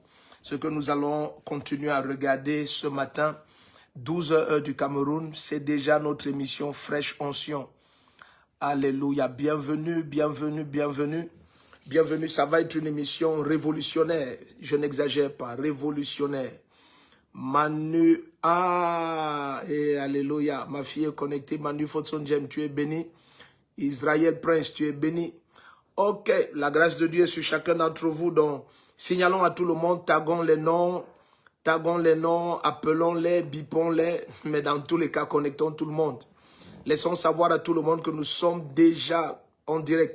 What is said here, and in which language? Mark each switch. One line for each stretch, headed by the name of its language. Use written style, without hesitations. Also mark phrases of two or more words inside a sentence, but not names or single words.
French: Ce que nous allons continuer à regarder ce matin, 12 heures du Cameroun, c'est déjà notre émission Fraîche Onction. Alléluia. Bienvenue, bienvenue, bienvenue. Bienvenue, ça va être une émission révolutionnaire. Je n'exagère pas, révolutionnaire. Manu, et alléluia. Ma fille est connectée. Manu Fotsonjem, tu es béni. Israël Prince, tu es béni. Ok, la grâce de Dieu est sur chacun d'entre vous. Donc, signalons à tout le monde, taguons les noms, appelons-les, bipons-les. Mais dans tous les cas, connectons tout le monde. Laissons savoir à tout le monde que nous sommes déjà en direct.